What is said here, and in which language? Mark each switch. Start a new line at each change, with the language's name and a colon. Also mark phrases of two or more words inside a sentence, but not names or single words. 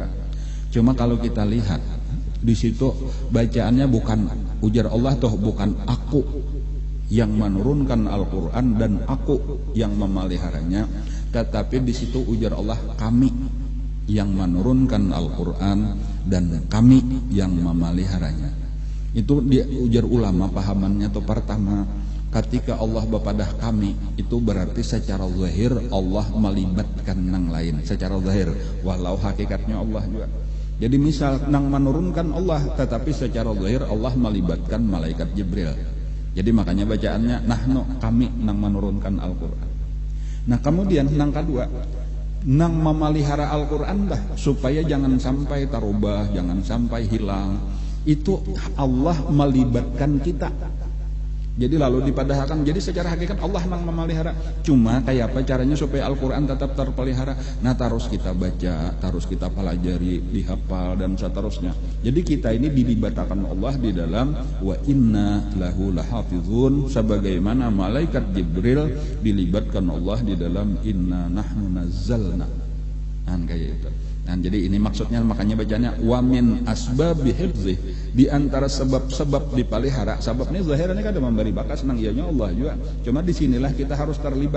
Banjar: Cuma kalau kita lihat di situ bacaannya bukan ujar Allah toh, bukan aku yang menurunkan Al-Quran dan aku yang memeliharanya, tetapi di situ ujar Allah kami yang menurunkan Al-Quran dan kami yang memeliharanya. Itu dia ujar ulama pahamannya tuh pertama, ketika Allah bepadah kami itu berarti secara zahir Allah melibatkan nang lain secara zahir, walau hakikatnya Allah juga. Jadi misal nang menurunkan Allah, tetapi secara zahir Allah melibatkan malaikat Jibril. Jadi makanya bacaannya nahnu, kami nang menurunkan Al-Quran. Nah kemudian nang kedua, nang memelihara Al-Quran dah supaya jangan sampai tarubah, jangan sampai hilang. Itu Allah melibatkan kita. Jadi lalu dipadahkan, jadi secara hakikat Allah nang memelihara. Cuma kayak apa caranya supaya Al-Quran tetap terpelihara? Nah terus kita baca, terus kita pelajari, dihafal dan seterusnya. Jadi kita ini dilibatkan Allah di dalam
Arabic: وإنا له لحافظون,
Banjar: sebagaimana malaikat Jibril dilibatkan Allah di dalam
Arabic: إنا نحن نزلنا.
Banjar: Kan kayak itu. Nah, jadi ini maksudnya, makanya bacanya
Arabic: ومن أسباب حفظه,
Banjar: di antara sebab-sebab dipelihara. Sebabnya zahirnya kan ada memberi bakas nang ianya Allah juga. Cuma di sinilah kita harus terlibat.